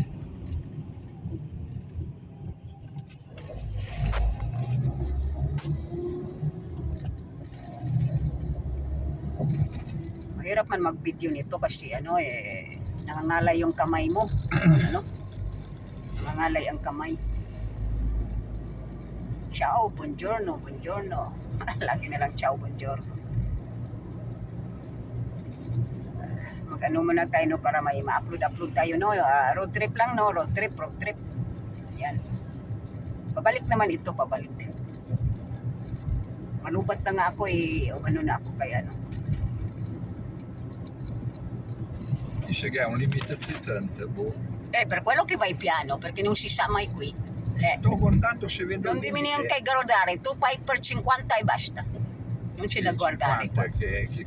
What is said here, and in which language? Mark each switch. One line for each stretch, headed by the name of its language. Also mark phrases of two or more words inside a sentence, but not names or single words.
Filipino: Mahirap man mag-video nito kasi ano nangangalay yung kamay mo. Ano? Nangangalay ang kamay.
Italian: Ciao, buongiorno, buongiorno.
Filipino: Lagi na lang
Italian: ciao, buongiorno.
Filipino: Mag-ano muna tayo, no, para may ma-upload tayo, no?
English: Road trip
Filipino: lang, no?
English: Road trip.
Filipino: Yan. Pabalik naman ito, pabalik. Malubat na nga ako ano na ako kaya, no?
Italian: Dice che ha un limite zittante, boh. Per quello che vai piano, perché non si sa mai qui. Sto guardando se vedo Non il devi limite. neanche guardare, tu vai per 50 e basta. Non c'è da guardare. 50 che